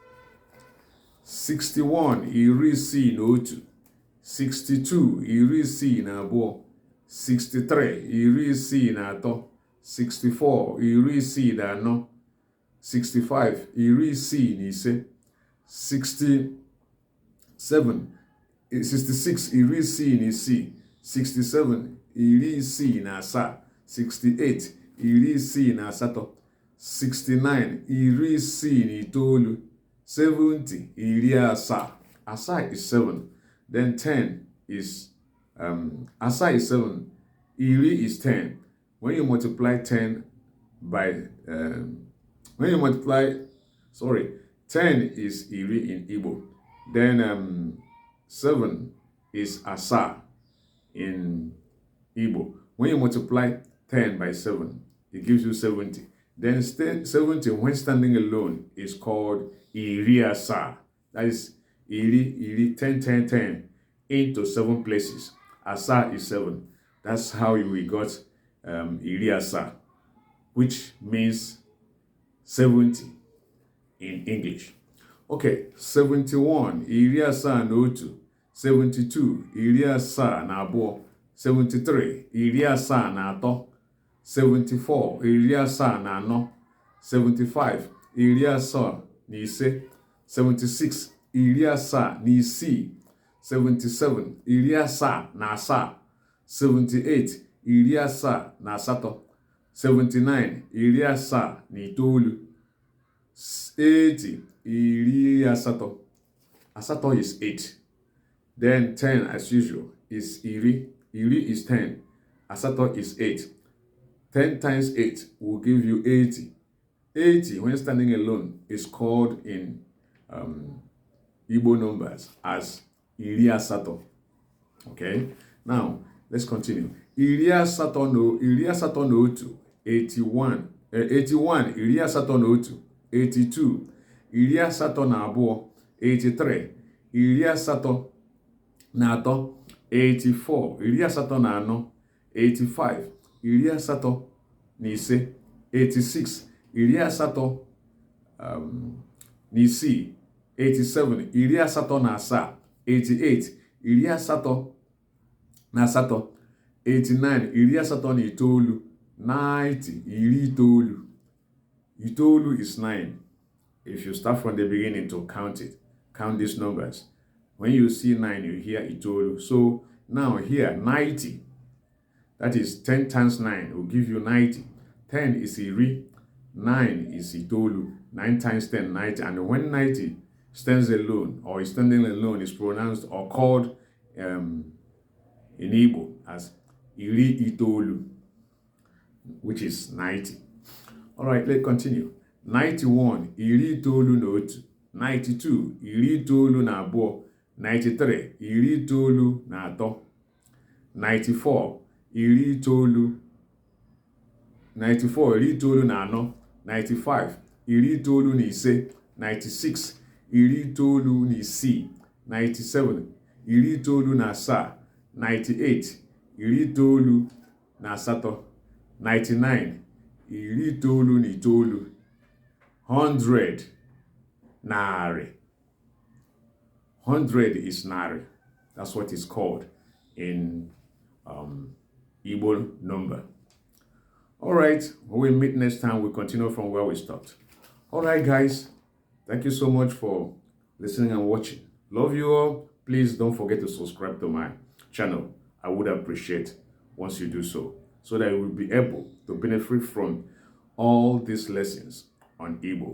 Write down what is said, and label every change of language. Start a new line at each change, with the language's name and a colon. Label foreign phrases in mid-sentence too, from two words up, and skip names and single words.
Igbo: 61, iri isii na otu. 62, iri isii na abụọ. 63, iri isii na atọ. 64, iri isii na anọ. 65, iri isii na ise. 66, iri isii na isii. 67, iri isii na asaa. 68, iri isii na asatọ. 69, iri isii na itoolu. 70, iri asaa. Asaa is 7.
English: Then 10 is, asaa is 7. Iri is 10. When you multiply 10 by, 10 is iri in Igbo. Then 7 is asaa in Igbo. When you multiply 10 by 7, it gives you 70. Then 70, when standing alone, is called
Igbo: iri asaa.
English: That is iri, 10, 10, 10 into 7 places. Asaa is 7. That's how we got
Igbo: iri asaa,
English: which means 70 in English.
Igbo: Okay, 71, iri asaa na otu. 72, iri asaa na abụọ. 73, iri asaa na atọ. 74, iri asaa na anọ. 75, iri asaa na ise. 76, iri asaa na isii. 77, iri asaa na asaa. 78, iri asaa na asatọ. 79, iri asaa na itoolu. 80, iri asatọ.
English: Asatọ is 8. Then 10, as usual, is iri. Iri is 10. Asatọ is 8. 10 times 8 will give you 80. 80, when standing alone, is called in Igbo numbers as
Igbo: iri asatọ.
English: Okay? Now, let's continue.
Igbo: Iri asatọ na otu. 81. 81, iri asatọ na otu. 82, iri asatọ na abụọ. 83, iri asatọ na atọ. 84, iri asatọ na anọ. 85, iri asatọ na ise. 86, iri asatọ na isii. 87, iri asatọ na asaa. 88, iri asatọ na asatọ. 89, iri asatọ na itoolu. 90, iri itoolu.
English: Itoolu is 9. If you start from the beginning to count it, count these numbers. When you see 9, you hear itoolu. So now here, 90. That is 10 times 9 will give you 90. 10 is iri. 9 is itoolu. 9 times 10, 90. And when 90 stands alone or is standing alone, is pronounced or called in Igbo as
Igbo: iri itoolu,
English: which is 90. All right, let's continue.
Igbo: 91, iri itoolu na otu. 92, iri itoolu na abụọ. 93 iri itoolu na atọ, 94 iri itoolu 94 iri itoolu na anọ, 95 iri itoolu na ise, 96 iri itoolu na isii, 97 iri itoolu na asaa, 98 iri itoolu na asatọ, 99 iri itoolu na itoolu, 100 narị.
English: 100 is narị. That's what it's called in Igbo number. All right, when we meet next time, we'll continue from where we stopped. All right, guys, thank you so much for listening and watching. Love you all. Please don't forget to subscribe to my channel. I would appreciate once you do so that you will be able to benefit from all these lessons on Igbo.